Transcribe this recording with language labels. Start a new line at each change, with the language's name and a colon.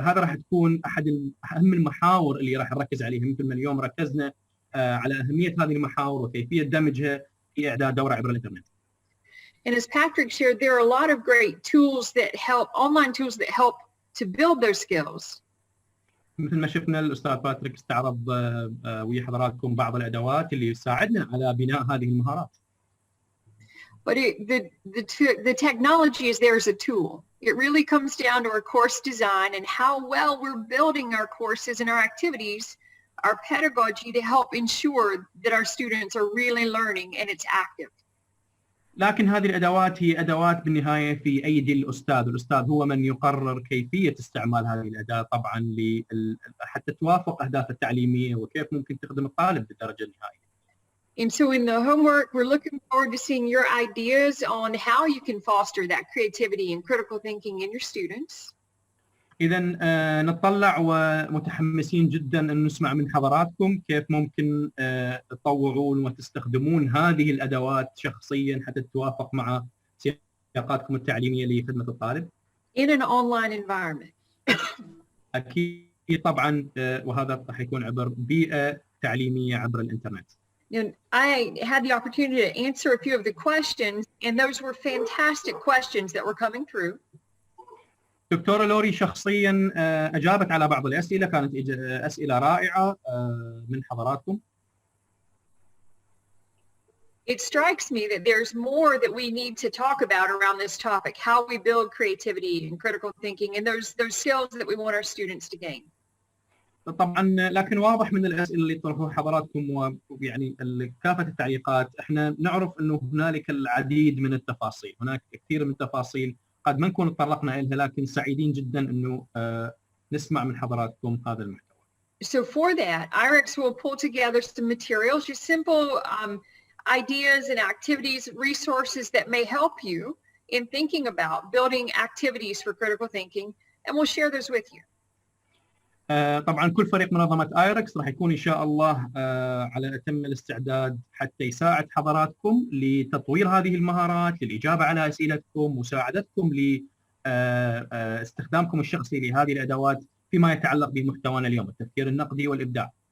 Arabic: هذا راح تكون أحد أهم المحاور اللي راح نركز عليها، مثل ما اليوم ركزنا على أهمية هذه المحاور وكيفية دمجها في إعداد دورة عبر الإنترنت.
English: And as Patrick shared, there are a lot of great tools that help, online tools that help to build those skills.
Arabic: مثل ما شفنا الأستاذ باتريك استعرض ويا حضراتكم بعض الأدوات اللي تساعدنا على بناء هذه المهارات.
English: But the technology is there as a tool. It really comes down to our course design and how well we're building our courses and our activities, our pedagogy to help ensure that our students are really learning and it's active.
Arabic: لكن هذه الأدوات هي أدوات بالنهاية في أيدي الأستاذ، والأستاذ هو من يقرر كيفية استعمال هذه الأداة طبعا حتى توافق أهدافه التعليمية وكيف ممكن تخدم الطالب بالدرجة النهائية.
English: And so in the homework, we're looking forward to seeing your ideas on how you can foster that creativity and critical thinking in your students.
Arabic: إذا نتطلع ومتحمسين جدا أن نسمع من حضراتكم كيف ممكن تطورون وتستخدمون هذه الأدوات شخصيا حتى تتوافق مع سياقاتكم التعليمية لخدمة الطالب.
English: In an online environment.
Arabic: أكيد طبعا، وهذا راح يكون عبر بيئة تعليمية عبر الإنترنت.
English: And I had the opportunity to answer a few of the questions, and those were fantastic questions that were coming through.
Arabic: دكتورة لوري شخصيا أجابت على بعض الأسئلة، كانت أسئلة رائعة من حضراتكم.
English: It strikes me that there's more that we need to talk about around this topic, how we build creativity and critical thinking and those skills that we want our students to gain.
Arabic: طبعا لكن واضح من الأسئلة اللي طرحوها حضراتكم ويعني كافة التعليقات، احنا نعرف انه هنالك العديد من التفاصيل، هناك كثير من التفاصيل قد ما نكون تطرقنا لها، لكن سعيدين جدا انه نسمع من حضراتكم هذا المحتوى.
English: So for that, IRIX will pull together some materials, just simple ideas and activities, resources that may help you in thinking about building activities for critical thinking, and we'll share those with you.
Arabic: طبعا كل فريق منظمة ايركس راح يكون ان شاء الله على اتم الاستعداد حتى يساعد حضراتكم لتطوير هذه المهارات، للاجابه على اسئلتكم، مساعدتكم لاستخدامكم الشخصي لهذه الادوات فيما يتعلق بمحتوانا اليوم، التفكير النقدي والابداع.